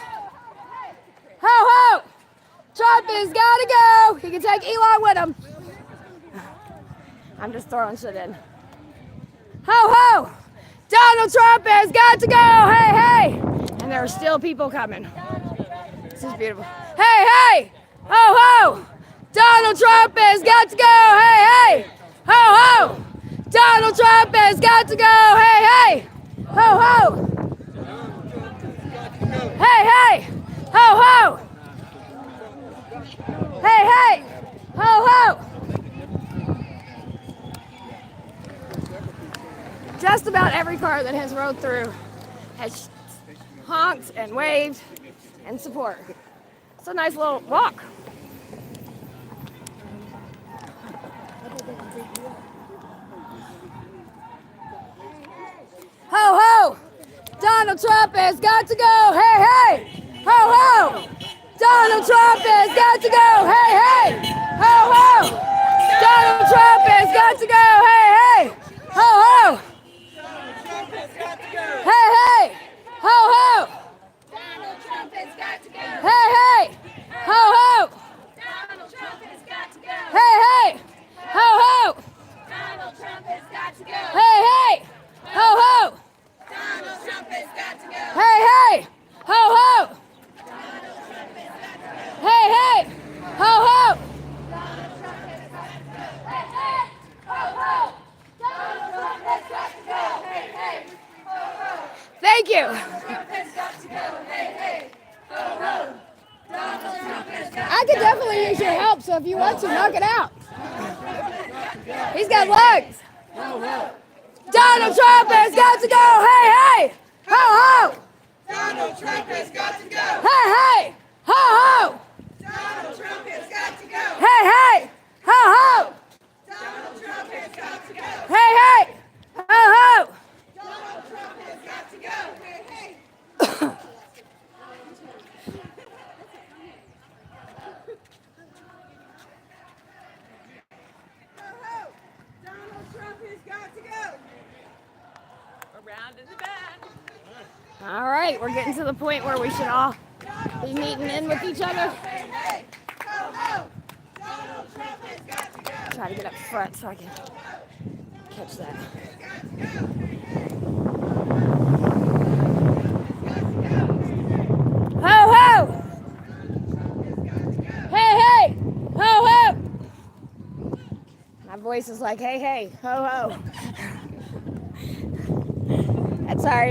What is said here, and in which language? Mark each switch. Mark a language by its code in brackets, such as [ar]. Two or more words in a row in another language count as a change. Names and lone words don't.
[en] Oh, Trump has got to go! He can take Elon with him. I'm just throwing shit in. Ho, Donald Trump has got to go. Hey, hey. And there are still people coming. This is beautiful. Hey, hey. Ho, ho. Donald Trump has got to go. Hey, hey. Ho, ho. Donald Trump has got to go. Hey, hey. Ho, ho. Hey, hey. Ho, ho. Hey, hey. Ho, ho. Just about every car that has rode through has honked and waved and support. It's a nice little walk. Ho, ho! Donald Trump has got to go. Hey, hey! Ho, ho! Donald Trump has got to go. Hey, hey! Ho, ho! Donald Trump has got to go. Hey, hey! Ho, ho! Hey, hey! Ho, ho! Donald Trump has got to go. Hey, hey! Ho, ho! Donald Trump has got to go. Hey, hey! Ho, ho! Donald Trump has got to go. Hey, hey! Ho, ho! Donald Trump has got to go. Hey, hey! Ho, ho! Hey, hey! Ho, ho! Donald Trump has got to go. Hey, hey! Ho, ho! Donald Trump has got to go. Hey, hey! Ho, ho! Thank you. Donald Trump has got to go. Hey, hey! Ho, ho! Donald Trump has got to go. I could definitely use your help, so if you want to, knock it out. He's got legs. Donald Trump has got to go. Hey, hey! Ho, ho! Donald Trump has got to go. Hey, hey! Ho, ho! Donald Trump has got to go. Hey, hey! Ho, ho! Donald Trump has got to go. Hey, hey! Ho, ho! Donald Trump has got to go. Hey, hey! Ho-ho! Donald Trump has got to go. Around in the back. All right, we're getting to the point where we should all be meeting in with each other. Hey, hey! Ho-ho! Donald Trump has got to go. Try to get up front so I can catch that. Ho, ho! Hey, hey! Ho, ho! My voice is like, hey, hey, ho, ho. That's all right.